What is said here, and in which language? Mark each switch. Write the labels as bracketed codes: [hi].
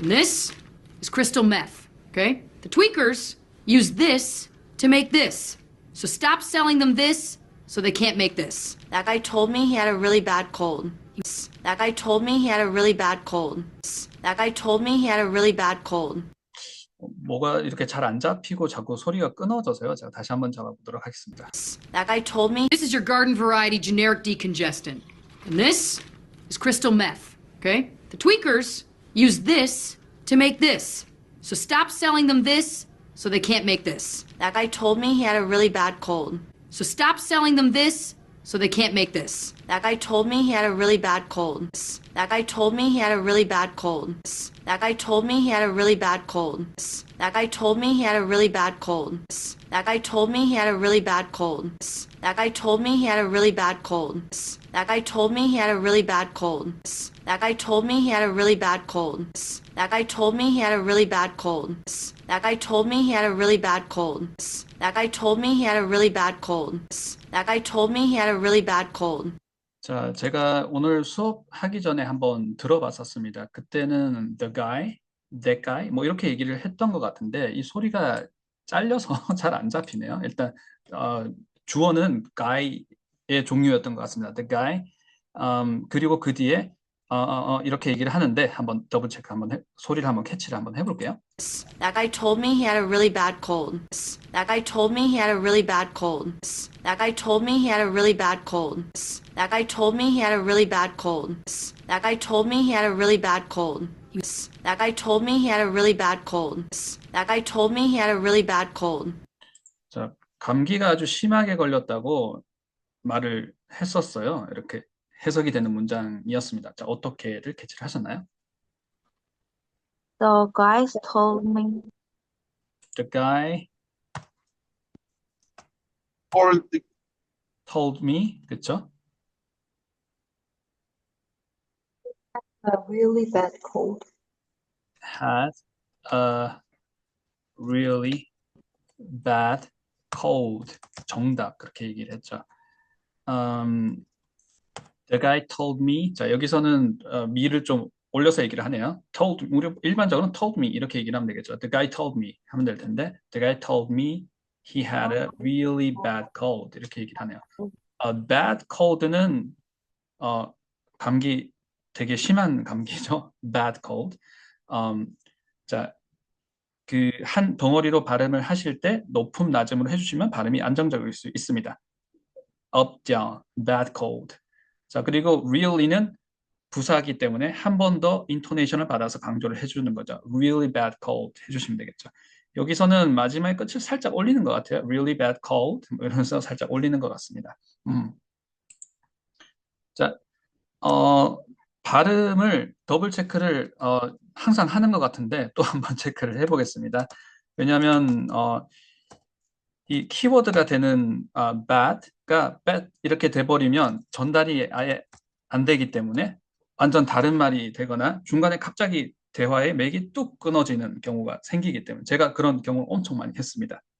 [en] And this is crystal meth. Okay? The tweakers use this to make this. So stop selling them this so they can't make this. That guy told me he had a really bad cold. That guy told me he had a really bad cold. That guy told me he had a really bad cold. [ko] 뭐가 이렇게 잘 안 잡히고 자꾸 소리가 끊어져서요. 제가 다시 한번 잡아보도록 하겠습니다. [en] That guy told me This is your garden variety generic decongestant. And this is crystal meth. Okay? The tweakers use this to make this. So stop selling them this so they can't make this. that guy told me he had a really bad cold. So stop selling them this so they can't make this. That guy told me he had a really bad cold. That guy told me he had a really bad cold. That guy told me he had a really bad cold. That guy told me he had a really bad cold. That guy told me he had a really bad cold. That guy told me he had a really bad cold. That guy told me he had a really bad cold. That guy told me he had a really bad cold. That guy told me he had a really bad cold. That guy told me he had a really bad cold. That guy told me he had a really bad cold. That guy told me he had a really bad cold. [ko] 자, 제가 오늘 수업하기 전에 한번 들어봤었습니다. 그때는 [en] the guy, that guy [ko] 뭐 이렇게 얘기를 했던 것 같은데 이 소리가 잘려서 잘 안 잡히네요. 일단 주어는 guy의 종류였던 것 같습니다. [en] the guy [ko] 그리고 그 뒤에 이렇게 얘기를 하는데 한번 더블 체크 소리를 한번 캐치를 한번 해볼게요. That guy told me he had a really bad cold. That guy told me he had a really bad cold. That guy told me he had a really bad cold. That guy told me he had a really bad cold. That guy told me he had a really bad cold. That guy told me he had a really bad cold. That guy told me he had a really bad cold. 자, 감기가 아주 심하게 걸렸다고 말을 했었어요. 이렇게 해석이 되는 문장이었습니다. 자, 어떻게들 캐치를 하셨나요? [en] The guys told me The guy told me, [ko] 그쵸? [en] a really bad cold. Had a really bad cold. [ko] 정답 그렇게 얘기를 했죠. [en] The guy told me. [ko] 자, 여기서는 me를 좀 올려서 얘기를 하네요. 우리 일반적으로 told me 이렇게 얘기를 하면 되겠죠. [en] The guy told me [ko] 하면 될 텐데 [en] The guy told me he had a really bad cold [ko] 이렇게 얘기를 하네요. bad cold는 감기 되게 심한 감기죠. [en] bad cold. [ko] 자, 그 한 덩어리로 발음을 하실 때 높음 낮음으로 해주시면 발음이 안정적일 수 있습니다. [en] up, down, bad cold. [ko] 자, 그리고 really는 부사기 때문에 한 번 더 인토네이션을 받아서 강조를 해주는 거죠. [en] really bad cold [ko] 해주시면 되겠죠. 여기서는 마지막에 끝을 살짝 올리는 것 같아요. [en] really bad cold [ko] 이러면서 살짝 올리는 것 같습니다. 자, 발음을 더블 체크를 항상 하는 것 같은데 또 한번 체크를 해보겠습니다. 왜냐하면 이 키워드가 되는 bad가 bad 이렇게 돼버리면 전달이 아예 안 되기 때문에 완전 다른 말이 되거나 중간에 갑자기 대화의 맥이 뚝 끊어지는 경우가 생기기 때문에 제가 그런 경우를 엄청 많이 했습니다.